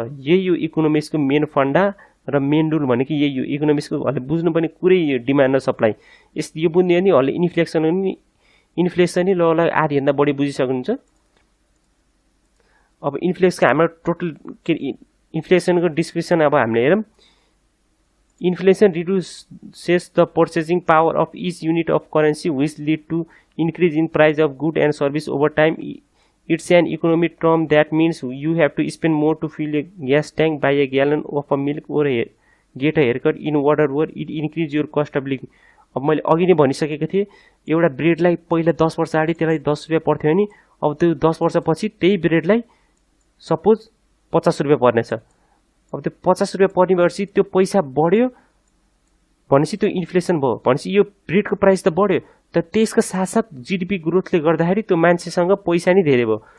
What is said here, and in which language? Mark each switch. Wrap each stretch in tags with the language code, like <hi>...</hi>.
<ne>यही यो इकोनोमिक्सको मेन फन्डा र मेन रुल भनेको यही यो इकोनोमिक्सको हले बुझ्नुपर्ने कुरै यो डिमान्ड र सप्लाई यो बुझ्ने नि हले इन्फ्लेसन नि ल आधीभन्दा बढी बुझिसक्नुहुन्छ। अब इन्फ्लेसनको हाम्रो टोटल इन्फ्लेसनको डिस्क्रिप्सन अब हामीले हेरौँ।</ne> <en>Inflation reduces the purchasing power of each unit of currency which lead to increase in price of good and service over time. It's an economic term that means you have to spend more to fill a gas tank, buy a gallon of a milk or get a haircut in whatever it increase your cost of living.</en> <ne>अब मैले अघि नै भनिसकेको थिएँ एउटा ब्रेडलाई पहिला 10 वर्ष अगाडि त्यसलाई 10 रुपियाँ पर्थ्यो नि अब त्यो 10 वर्षपछि त्यही ब्रेडलाई सपोज 50 रुपियाँ पर्नेछ। अब त्यो 50 रुपियाँ पर्ने भएपछि त्यो पैसा बढ्यो भनेपछि त्यो इन्फ्लेसन भयो भनेपछि यो ब्रेडको प्राइस त बढ्यो तर त्यसको साथसाथ जीडीपी ग्रोथले गर्दाखेरि त्यो मान्छेसँग पैसा नै धेरै भयो।</ne>